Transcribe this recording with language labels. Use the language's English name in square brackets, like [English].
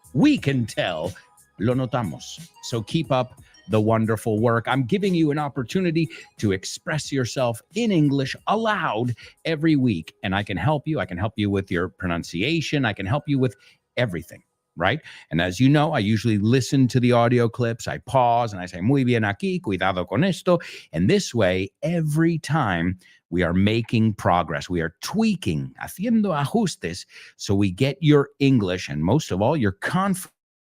[English] We can tell. [Spanish] Lo notamos. [English] So keep up the wonderful work. I'm giving you an opportunity to express yourself in English aloud every week. And I can help you. I can help you with your pronunciation. I can help you with everything, right? And as you know, I usually listen to the audio clips. I pause and I say, [Spanish] muy bien aquí, cuidado con esto. [English] And this way, every time we are making progress, we are tweaking, [Spanish] haciendo ajustes, [English] so we get your English and most of all, your confidence.